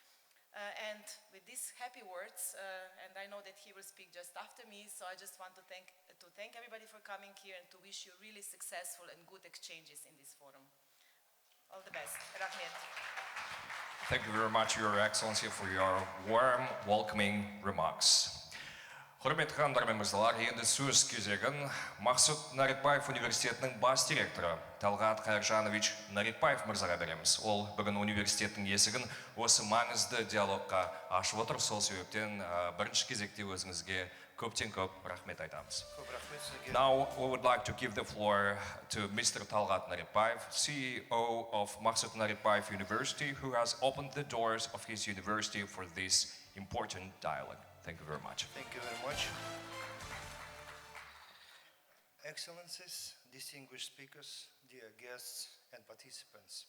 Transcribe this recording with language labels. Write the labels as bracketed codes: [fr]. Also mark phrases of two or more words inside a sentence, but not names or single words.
[en] And with these happy words, and I know that he will speak just after me, so I just want to thank everybody for coming here and to wish you really successful and good exchanges in this forum. All the best. Rahmet. Thank you very much, Your Excellency, for your warm, welcoming remarks. [kk] Құрметті ханымдар мен мырзалар, енді сөз кезегін Мақсұт Нарикбаев университетінің бас директоры Талғат Қайыржанович Нарикбаев мырзаға береміз. Ол бүгін университеттің есігін осы маңызды диалогқа ашып отыр. Сол себептен бірінші кезекте өзіңізге көптен көп рахмет айтамыз. [en] Now we would like to give the floor to Mr. Talgat Narikbayev, CEO of Maksut Narikbayev University, who has opened the doors of his university for this important dialogue. Thank you very much. Thank you very much. Excellencies, distinguished speakers, dear guests and participants.